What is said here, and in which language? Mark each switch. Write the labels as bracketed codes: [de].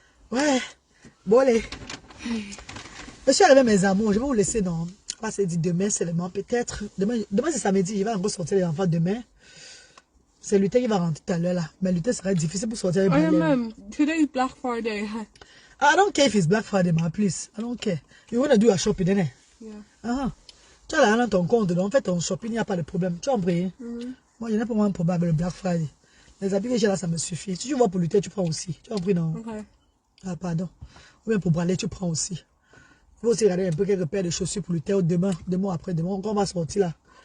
[fr] Ouais. Bon, allez. Je suis arrivée, mes amours. Je vais vous laisser dans. On va se dire demain seulement, peut-être. Demain c'est samedi, je vais encore sortir les enfants demain. C'est Lutin qui va rentrer tout à l'heure là. Mais Lutin serait difficile pour sortir avec [en] Mom, today is Black Friday. I don't care if it's Black Friday, ma please. I don't care. You want to do a shopping, innit? Yeah. [fr] Tu as l'argent dans ton compte, donc en fait ton shopping, il n'y a pas de problème. Tu as compris? Moi, je n'ai pas un problème avec le Black Friday. Les habits que j'ai là, ça me suffit. Si tu vois pour Lutin, tu prends aussi. Tu as compris, non? [en] Okay. [fr] Ah, pardon. Ou bien pour Bralé, tu prends aussi. Il faut aussi regarder un peu quelques paires de chaussures pour Lutin demain, après demain. On va sortir là.